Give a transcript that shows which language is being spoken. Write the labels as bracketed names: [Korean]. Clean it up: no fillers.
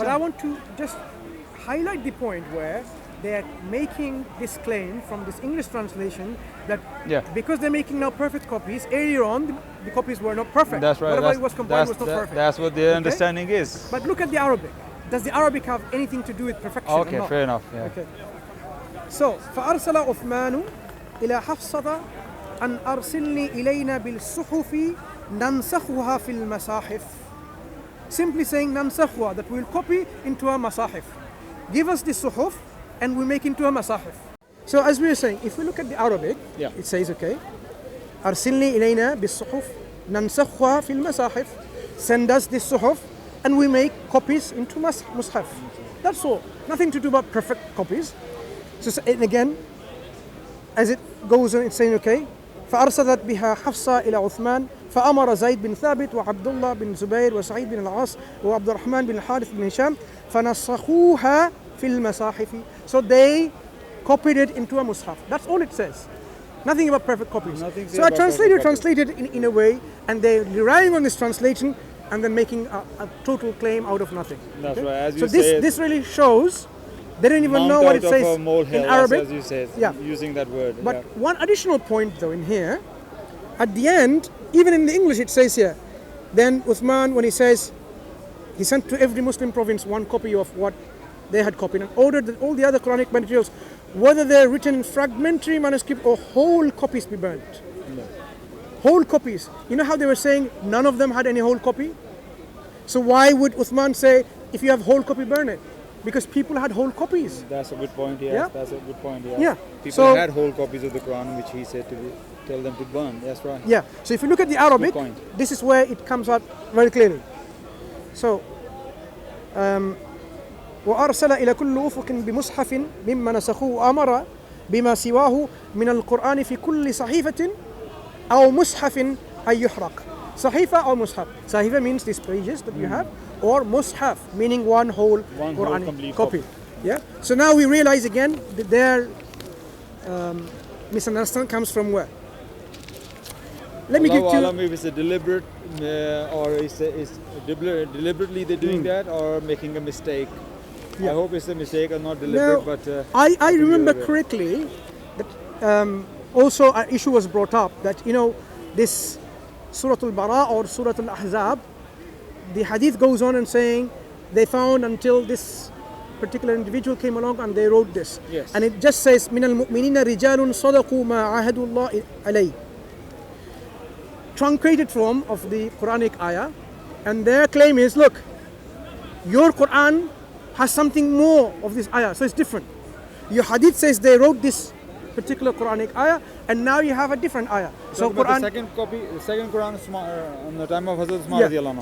[English] But I want to just highlight the point where they are making this claim from this English translation that because they're making now perfect copies, earlier on the copies were not perfect. That's right. Whatever it was compiled was not perfect. That's what their understanding is. But look at the Arabic. Does the Arabic have anything to do with perfection? Okay, fair enough. Yeah. Okay. [Arabic] So, فأرسل عثمان إلى حفصة أن أرسلني إلينا بالصحف ننسخها في المصاحف. [English] Simply saying ننسخها, that we'll copy into a masahif. Give us the suhuf and we make into a masahif. So as we were saying, if we look at the Arabic, it says, okay, [Arabic] أرسلني إلينا بالصحف ننسخها في المصاحف. [English] Send us this suhuf and we make copies into mushaf. That's all. Nothing to do about perfect copies. So and again, as it goes on, it's saying, okay, [Arabic] فأرسلت بها حفصة إلى عثمان فأمر زيد بن ثابت وعبد الله بن زبير وسعيد بن العاص وعبد الرحمن بن الحارث بن هشام فنسخوها في المصاحف. [English] So they copied it into a mushaf. That's all it says. Nothing about perfect copies. So a translator translated in a way, and they're relying on this translation and then making a total claim out of nothing. That's right. As so you say, this really shows they don't even know what it says in Arabic. As you said, using that word. But one additional point though in here, at the end, even in the English it says here, then Uthman, when he says, he sent to every Muslim province one copy of what they had copied and ordered that all the other Quranic materials, whether they're written in fragmentary manuscript or whole copies, be burnt. Whole copies. You know how they were saying none of them had any whole copy? So why would Uthman say, if you have whole copy, burn it? Because people had whole copies. That's a good point, yes. That's a good point, People had whole copies of the Quran, which he said to tell them to burn. That's right. Yeah. So if you look at the Arabic, this is where it comes out very clearly. [Arabic] So, وأرسل إلى كل أفق بمصحف مما نسخوه وأمر بما سواه من القرآن في كل صحيفة أو مصحف أن يحرق. [English] صحيفة or mushaf. Sahifa means these pages that you have, or mushaf meaning one whole Quranic copy. Yeah. So now we realize again that their misunderstanding comes from where? Let me give you. If it's a deliberate or it's deliberately they're doing that or making a mistake. I hope it's a mistake or not deliberate. Now, but I remember correctly that also an issue was brought up that this Surah Al-Bara or Surah Al-Ahzab, the hadith goes on and saying they found until this particular individual came along and they wrote this. Yes. And it just says [Arabic] من المؤمنين رجال صدقوا ما عاهدوا الله عليه. [English] Truncated form of the Quranic ayah, and their claim is, look, your Quran has something more of this ayah, so it's different. Your hadith says they wrote this particular Quranic ayah, and now you have a different ayah. So Quran, the second Quran on the time of Hazrat Usman.